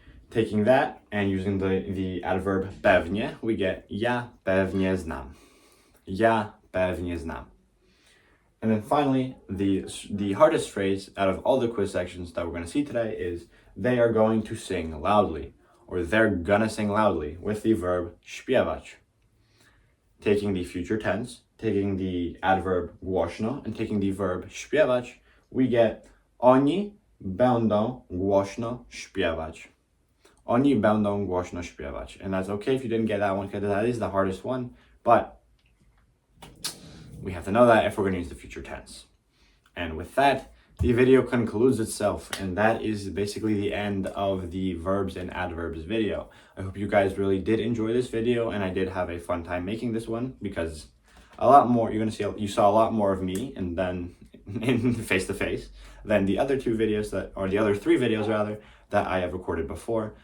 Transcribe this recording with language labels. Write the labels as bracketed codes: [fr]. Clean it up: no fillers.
[en] Taking that and using the adverb pewnie, we get [pl] ja pewnie znam. Ja pewnie znam. [en] And then finally, the hardest phrase out of all the quiz sections that we're going to see today is they are going to sing loudly, or they're gonna sing loudly, with the verb śpiewać. Taking the future tense, taking the adverb głośno, and taking the verb śpiewać, we get [pl] oni będą głośno śpiewać. Oni będą głośno śpiewać. [en] And that's okay if you didn't get that one, because that is the hardest one, but we have to know that if we're going to use the future tense. And with that, the video concludes itself, and that is basically the end of the verbs and adverbs video. I hope you guys really did enjoy this video, and I did have a fun time making this one, because a lot more, you saw a lot more of me and then in face to face than the other two videos the other three videos rather, that I have recorded before.